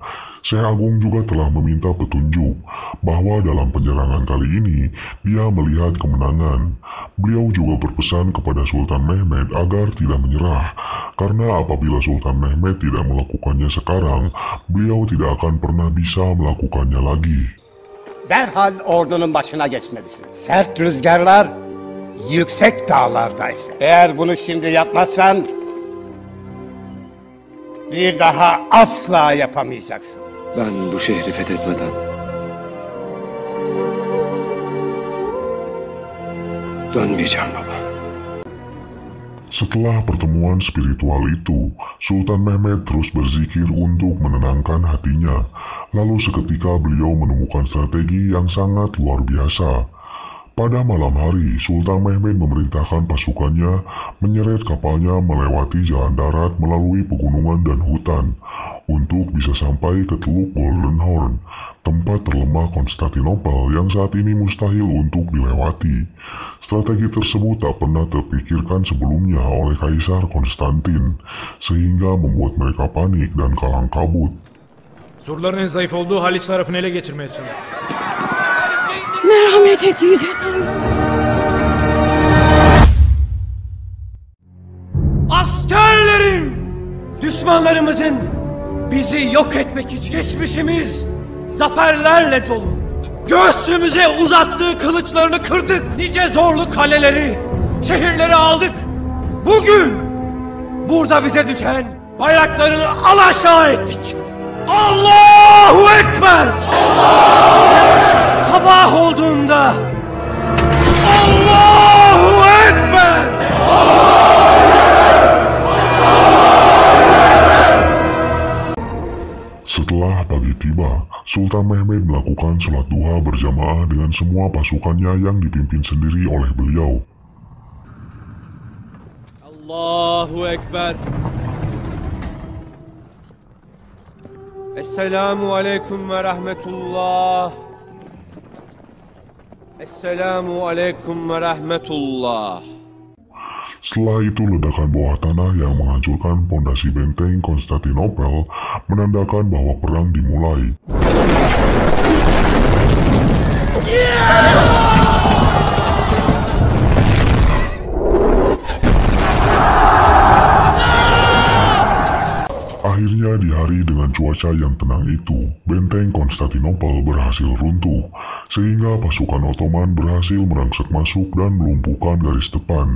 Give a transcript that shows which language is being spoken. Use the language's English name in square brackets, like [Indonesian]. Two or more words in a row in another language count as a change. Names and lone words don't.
[Indonesian] Syekh Agung juga telah meminta petunjuk bahwa dalam penyerangan kali ini dia melihat kemenangan. Beliau juga berpesan kepada Sultan Mehmed agar tidak menyerah, karena apabila Sultan Mehmed tidak melakukannya sekarang, beliau tidak akan pernah bisa melakukannya lagi. [Turkish] Derhal ordunun başına geçmelisin. Sert rüzgarlar yüksek dağlardaysa. Eğer bunu şimdi yapmazsan bir daha asla yapamayacaksın. Ben bu şehri fethetmeden dönmeyeceğim baba. [Indonesian] Setelah pertemuan spiritual itu, Sultan Mehmed terus berzikir untuk menenangkan hatinya. Lalu seketika beliau menemukan strategi yang sangat luar biasa. Pada malam hari, Sultan Mehmed memerintahkan pasukannya menyeret kapalnya melewati jalan darat melalui pegunungan dan hutan untuk bisa sampai ke Teluk Golden Horn, tempat terlemah Konstantinopel yang saat ini mustahil untuk dilewati. Strategi tersebut tak pernah terpikirkan sebelumnya oleh Kaisar Konstantin, sehingga membuat mereka panik dan kalang kabut. [Turkish] Surların en zayıf olduğu Haliç tarafını ele geçirmeye çalışıyor. Merhamet et Yüce Tanrım. Askerlerim! Düşmanlarımızın bizi yok etmek için geçmişimiz zaferlerle dolu. Göğsümüze uzattığı kılıçlarını kırdık. Nice zorlu kaleleri, şehirleri aldık. Bugün burada bize düşen bayraklarını alaşağı ettik. [Arabic] الله أكبر! [Turkish] Sabah olduğunda [Arabic] الله أكبر! [Indonesian] Setelah pagi tiba, Sultan Mehmed melakukan sholat duha berjamaah dengan semua pasukannya yang dipimpin sendiri oleh beliau. [Arabic] الله أكبر. السلام عليكم ورحمة الله. السلام عليكم ورحمة الله. [Indonesian] Setelah itu ledakan bawah tanah yang menghancurkan pondasi benteng Konstantinopel menandakan bahwa perang dimulai. Akhirnya di hari dengan cuaca yang tenang itu, benteng Konstantinopel berhasil runtuh, sehingga pasukan Ottoman berhasil merangsek masuk dan melumpuhkan garis depan.